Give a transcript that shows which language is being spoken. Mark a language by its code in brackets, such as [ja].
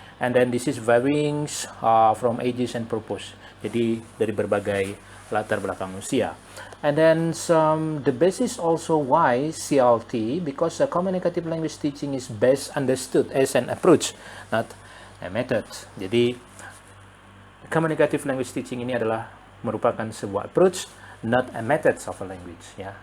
[en] And then this is varying from ages and purpose. [id] Jadi dari berbagai latar belakang usia. [en] And then the basis also why CLT, because communicative language teaching is best understood as an approach, not a method. [id] Jadi communicative language teaching ini adalah merupakan sebuah approach, [en] not a method of a language, [id] ya.